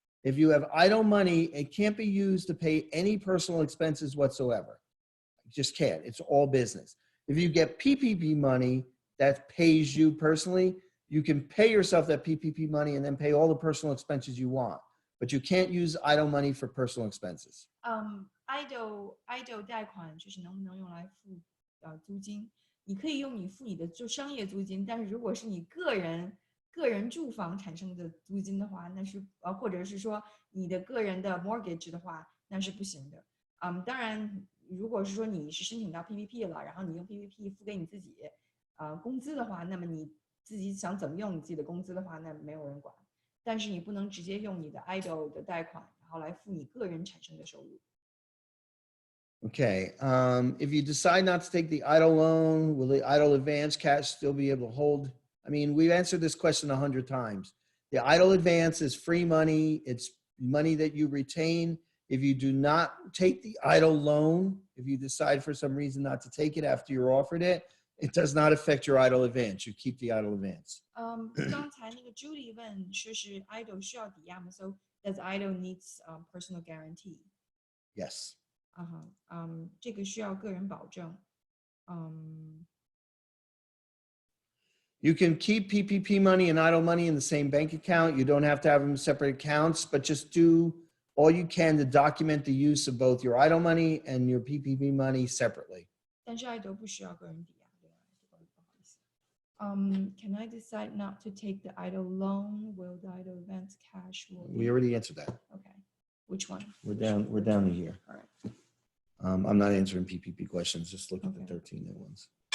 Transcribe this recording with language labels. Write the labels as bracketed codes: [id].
[en] If you have EIDL money, it can't be used to pay any personal expenses whatsoever. You just can't. It's all business. If you get PPP money that pays you personally, you can pay yourself that PPP money and then pay all the personal expenses you want. But you can't use EIDL money for personal expenses. [zh] EIDL 贷款就是能不能用来付租金？你可以用你付你的就商业租金，但是如果是你个人住房产生的租金的话，那是或者是说你的个人的 mortgage 的话，那是不行的。当然，如果是说你是申请到 PPP 了，然后你用 PPP 付给你自己工资的话，那么你自己想怎么用你自己的工资的话，那没有人管。但是你不能直接用你的 EIDL 的贷款，然后来付你个人产生的收入。 [en] Okay, if you decide not to take the EIDL loan, will the EIDL advance cash still be able to hold? I mean, we've answered this question 100 times. The EIDL advance is free money. It's money that you retain. If you do not take the EIDL loan, if you decide for some reason not to take it after you're offered it, it does not affect your EIDL advance. You keep the EIDL advance. [zh] 刚才那个 Julie 问说是 EIDL 需要抵押吗 ？ [en] So does EIDL needs personal guarantee? Yes. [zh] 这个需要个人保证。 [en] You can keep PPP money and EIDL money in the same bank account. You don't have to have them separate accounts, but just do all you can to document the use of both your EIDL money and your PPP money separately. [zh] 但是 EIDL 不需要个人抵押，对吧？不好意思。 [en] Can I decide not to take the EIDL loan? Will the EIDL advance cash? We already answered that. Okay. Which one? We're down to here. All right. I'm not answering PPP questions. Just look at the Okay. 13 new ones.